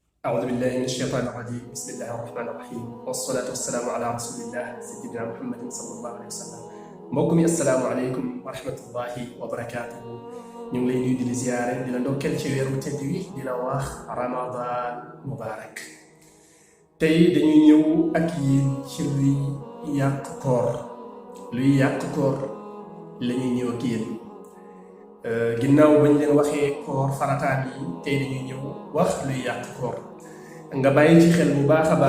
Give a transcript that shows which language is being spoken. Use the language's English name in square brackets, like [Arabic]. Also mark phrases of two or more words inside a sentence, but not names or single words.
[Arabic] أعوذ بالله من الشيطان الرجيم بسم الله الرحمن الرحيم والصلاة والسلام على رسول الله سيدنا محمد صلى الله عليه وسلم [Wolof] mbokk mi [Arabic] السلام عليكم ورحمة الله وبركاته [Wolof] ñu ngi lay nuyu di la ziyaare di la ndokkeel ci weeru tedd wi di la wax [Arabic] رمضان مبارك [Wolof] tey dañuy ñëw ak yéen ci luy yàq koor la ñuy ñëw ak yéen ginnaaw bañ leen waxee koor farataam yi tey dañuy ñëw wax luy yàq koor nga bàyyi ci xel bu baax a